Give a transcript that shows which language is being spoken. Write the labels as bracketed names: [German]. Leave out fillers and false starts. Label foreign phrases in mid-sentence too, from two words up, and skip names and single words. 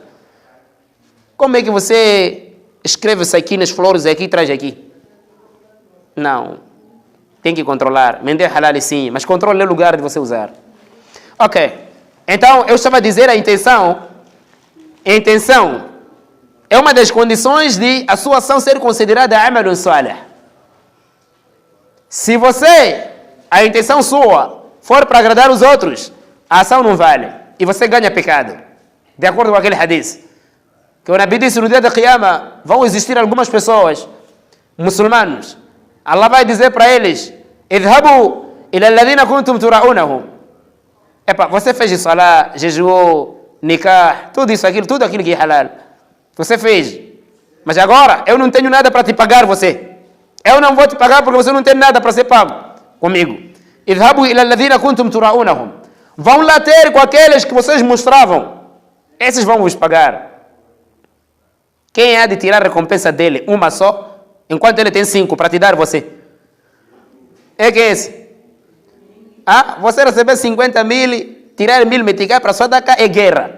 [Portuguese] Como é que você escreve isso aqui nas flores aqui e traz aqui? Não. Tem que controlar. Mendi é halal sim, mas controle o lugar de você usar. Ok. Então, eu estava a dizer a intenção é uma das condições de a sua ação ser considerada [Arabic] عمل صالح. [Portuguese] Se a intenção sua for para agradar os outros, a ação não vale. E você ganha pecado. De acordo com aquele hadith. Que o Nabi disse no dia da Qiyama, vão existir algumas pessoas, muçulmanos. Allah vai dizer para eles, [Arabic] اذهبوا إلى الذين كنتم تراءونهم. [Portuguese] Você fez salah, jejuou, nikah, tudo aquilo que é halal. Você fez. Mas agora, eu não tenho nada para te pagar você. Eu não vou te pagar porque você não tem nada para ser pago comigo. [Arabic] اذهبوا إلى الذين كنتم تراءونهم. [Portuguese] Vão lá ter com aqueles que vocês mostravam. Esses vão vos pagar. Quem há de tirar a recompensa dele? Uma só, enquanto ele tem 5 para te dar você. É que esse. Você receber 50 mil, tirar 1000 meticais para só dar cá é guerra.